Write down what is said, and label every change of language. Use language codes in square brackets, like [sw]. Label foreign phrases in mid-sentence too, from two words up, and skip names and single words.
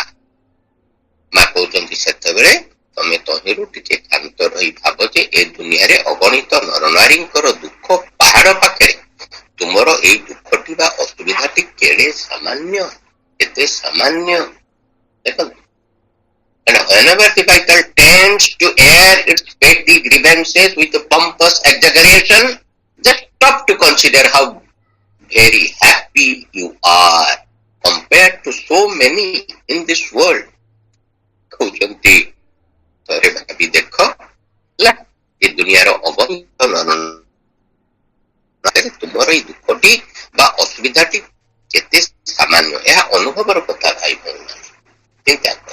[or] ମା କହୁଛନ୍ତି ସେତେବେଳେ ତମେ ତହିଁରୁ ଟିକେ କ୍ଷାନ୍ତ ରହି ଭାବ ଯେ ଏ ଦୁନିଆରେ ଅଗଣିତ ନରନାରୀଙ୍କର ଦୁଃଖ ପାହାଡ ପାଖରେ ତୁମର ଏଇ ଦୁଃଖଟି ବା ଅସୁବିଧାଟି କେଡେ ସାମାନ୍ୟ, ଏତେ ସାମାନ୍ୟ। ଦେଖନ୍ତୁ, [en] and whenever the vital tends to air its petty grievances with a pompous exaggeration, just stop to consider how very happy you are compared to so many in this world. [or] କହୁଛନ୍ତି ଥରେ ଭାବି ଦେଖ, ହେଲା ଏ ଦୁନିଆର ଅଗଣିତ ତୁମର ଏଇ ଦୁଃଖଟି ବା ଅସୁବିଧାଟି କେତେ ସାମାନ୍ୟ, ଏହା ଅନୁଭବର କଥା ଭାଇ ଭଉଣୀ, ଚିନ୍ତା କର।